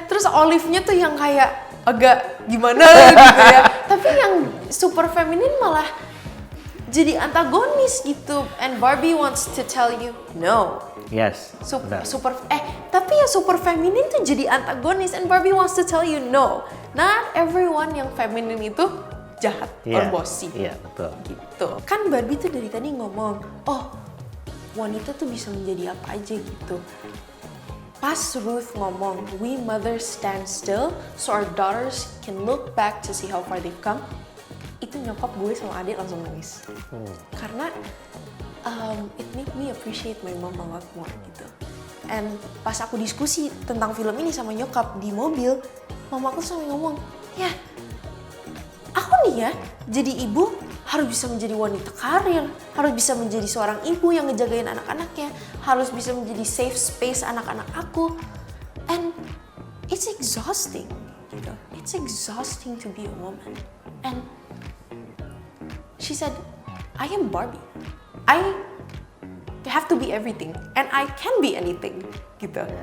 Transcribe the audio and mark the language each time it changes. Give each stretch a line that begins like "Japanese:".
Indonesian: terus Olive-nya tuh yang kayak agak gimana gitu ya. Tapi yang super feminin malah jadi antagonis gitu.
English: And Barbie wants to tell you no. Yes. Super,
Indonesian: benar. tapi yang super feminin tuh jadi antagonis,
English: and Barbie wants to tell you no. Not everyone
Indonesian: yang feminin itu jahat or Iya.
English: bossy.
Indonesian: Iya, betul. Gitu. Kan Barbie tuh dari tadi ngomong, wanita tuh bisa menjadi apa aja gitu. Pas Ruth ngomong,
English: we mothers stand still so our daughters can look back to see how far they've come.
Indonesian: Itu nyokap gue sama adik langsung nangis. Karena
English: it made me appreciate my mom a lot more
Indonesian: gitu. And pas aku diskusi tentang film ini sama nyokap di mobil, mamaku sampai ngomong, ya aku nih ya jadi ibu harus bisa menjadi wanita karir, harus bisa menjadi seorang ibu yang ngejagain anak-anaknya, harus bisa menjadi safe space anak-anak aku.
English: And it's exhausting,
Indonesian: gitu.
English: It's exhausting to be a woman. And she said, I am Barbie. I have to be everything and I can be anything
Indonesian: gitu.